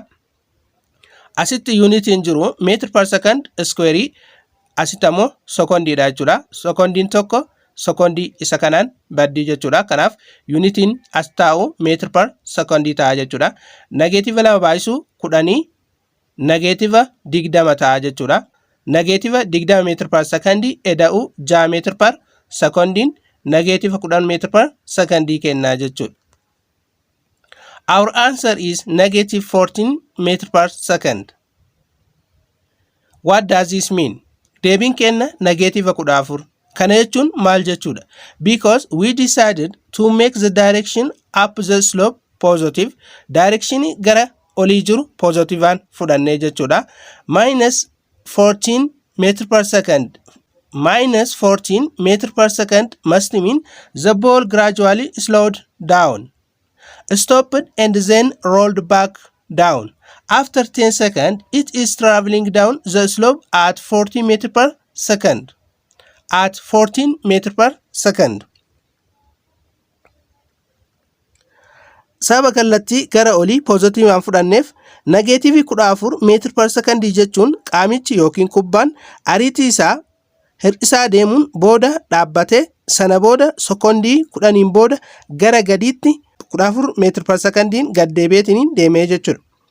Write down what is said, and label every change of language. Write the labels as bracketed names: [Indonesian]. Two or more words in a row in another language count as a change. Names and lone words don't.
[Oromo] Asitti unitiin jiru [English] meter per second square. [Oromo] Asitti ammoo secondii dha jechuudha. Secondiin tokko secondii isa kanaan baddii jechuudha. Kanaaf unitiin as taa'u [English] meter per [Oromo] secondii ta'a jechuudha. Negative lama baay'isu 10 negative 20 ta'a jechuudha. Negative 20 [English] meter per [Oromo] secondii eda'u 6 [English] meter per [Oromo] secondiin negative 10 meter per secondii kennaa jechuudha. [English] Our answer is negative 14 meter per second. What does this mean? [Oromo] Deebiin kenna negative 14. Kana jechuun maal jechuudha? [English] Because we decided to make the direction up the slope positive. [Oromo] Direction gara olii jiru positivean fudhannee jechuudha. [English] Minus 14 meter per second minus 14 meter per second must mean the ball gradually slowed down, stopped and then rolled back down. After 10 seconds, it is traveling down the slope at 40 meter per second. At 14 meter per second. [Oromo] Sababa kallattii gara olii poozitiivaan fudhanneef negeetiivii 14 meetir per sekondii jechuun qaamichi yookiin kubbaan ariitii isaa hir'isaa deemuun booda dhaabbatee sana booda sekondii 10 booda gara gadiitti 14 meetir per sekondiin gad deebi'eetiin deemee jechuudha.